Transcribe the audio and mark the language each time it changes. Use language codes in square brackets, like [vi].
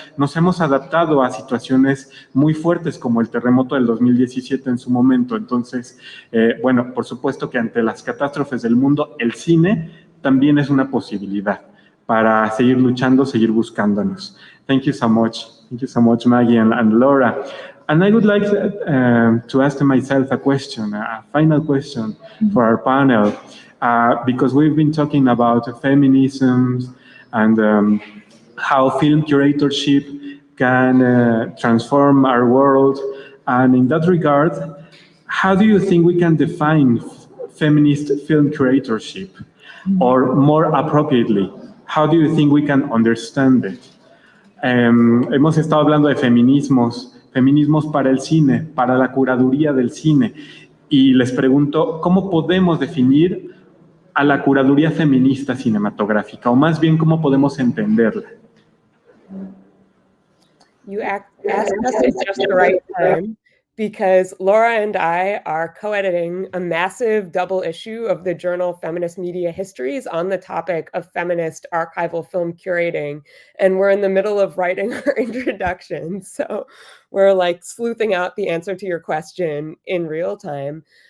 [es] Nos hemos adaptado a situaciones muy fuertes como el terremoto del 2017 en su momento. Entonces, bueno, por supuesto que ante las catástrofes del mundo, el cine también es una posibilidad para seguir luchando, seguir buscándonos. [en] Thank you so much. Thank you so much, Maggie and Laura. And I would like to ask myself a question, a final question for our panel, because we've been talking about feminism and how film curatorship can transform our world. And in that regard, how do you think we can define feminist film curatorship? Or more appropriately, how do you think we can understand it? [es] Hemos estado hablando de feminismos para el cine, para la curaduría del cine. Y les pregunto, ¿cómo podemos definir a la curaduría feminista cinematográfica? O más bien, ¿cómo podemos entenderla? [en] You asked us at just the right time, because Laura and I are co-editing a massive double issue of the journal Feminist Media Histories on the topic of feminist archival film curating. And we're in the middle of writing our introduction. So we're like sleuthing out the answer to your question in real time.